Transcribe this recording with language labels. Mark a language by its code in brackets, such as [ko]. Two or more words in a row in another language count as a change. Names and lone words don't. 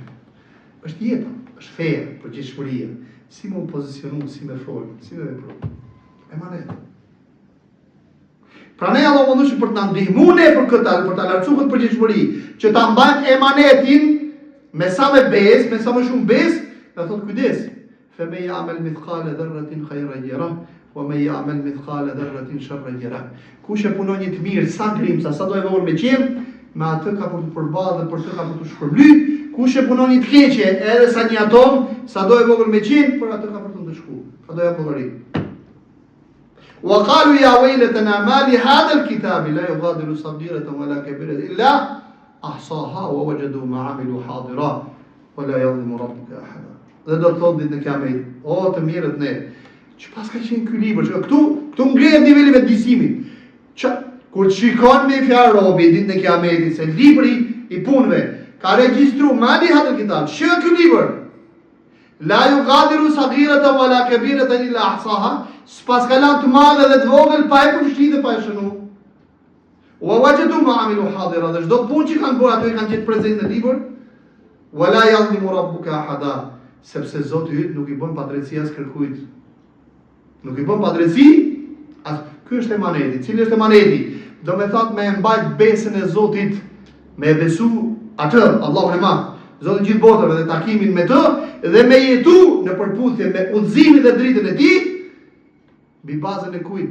[sq] Është jeta, është feja, përgjegjshmëria. Si më u pozicionu, si më fol, si më vepro. Emanet. Pra ne Allah më për të na ndihmuar ne për këtë, për ta lartësuar këtë përgjegjshmëri, që ta mbajmë emanetin me sa më besë, me sa më shumë besë, do thotë kujdes. [ar] فمن يعمل مثقال ذرة خيرا يره، ومن يعمل مثقال ذرة شرا يره. [sq] Kush e punon një të mirë sa grimca, sa do e vogël me qenë, me atë ka për të përballë dhe për të ka për të shpërblyj. Kush e punon një të keqe, edhe sa një atom, sa do e vogël me qenë, për atë ka për të ndëshkuar. Ka do ja llogari. [ar] وقالوا يا ويلتنا ما لهذا الكتاب لا يغادر صغيرة ولا كبيرة إلا أحصاها ووجدوا ما عملوا حاضرا ولا يظلم ربك أحدا. [sq] Dhe do të thotë ditën e Kiametit, o të mirët ne, që pas ka qenë ky libër, që këtu ngrihet niveli i vetëdijsimit. Kur shikon me fjalë robi ditën e Kiametit se libri i punëve ka regjistruar [ar] ما لهذا الكتاب, [sq] shë ky libër. [ar] لا يغادر صغيرة ولا كبيرة إلا أحصاها. [sq] S'pas ka lanë të madhe dhe të vogël, pa e përfshirë dhe pa e shënu. [ar] ووجدوا ما عملوا حاضرا, [sq] dhe çdo punë që kanë bërë ato i kanë gjetë prezente në libër. [ar] ولا يظلم ربك أحدا, [sq] sepse Zoti yt nuk i bën padrejti as kërkujt. Nuk i bën padrejti as. Ky është emaneti. Cili është emaneti? Do me thotë me mbajt besën e Zotit, me besu atë Allahun e Madh, Zoti gjithë botave dhe takimin me të dhe me jetu në përputhje me udhëzimin dhe dritën e tij, mbi bazën e kujt?